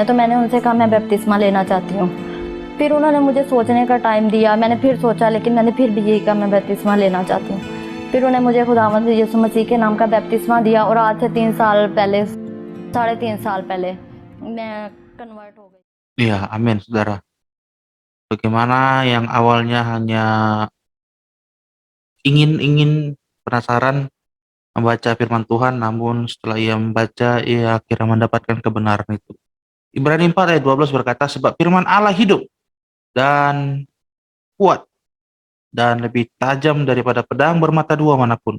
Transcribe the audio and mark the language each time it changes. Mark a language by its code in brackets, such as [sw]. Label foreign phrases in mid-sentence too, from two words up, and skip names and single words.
[hi] तो मैंने उनसे कहा मैं बपतिस्मा लेना चाहती हूँ। फिर उन्होंने मुझे सोचने का टाइम दिया, मैंने फिर सोचा, लेकिन मैंने फिर भी यही कहा मैं बपतिस्मा लेना चाहती हूँ। फिर उन्हें मुझे खुदावंद यीशु मसीह के नाम का बपतिस्मा दिया, और आज से 3 साल पहले, 3.5 साल पहले मैं कन्वर्ट हो गई। [id] Iya, amin saudara. Bagaimana yang awalnya hanya ingin penasaran membaca firman Tuhan, namun setelah ia membaca, ia akhirnya mendapatkan kebenaran itu. Ibrani 4 ayat 12 berkata, sebab firman Allah hidup dan kuat dan lebih tajam daripada pedang bermata dua manapun.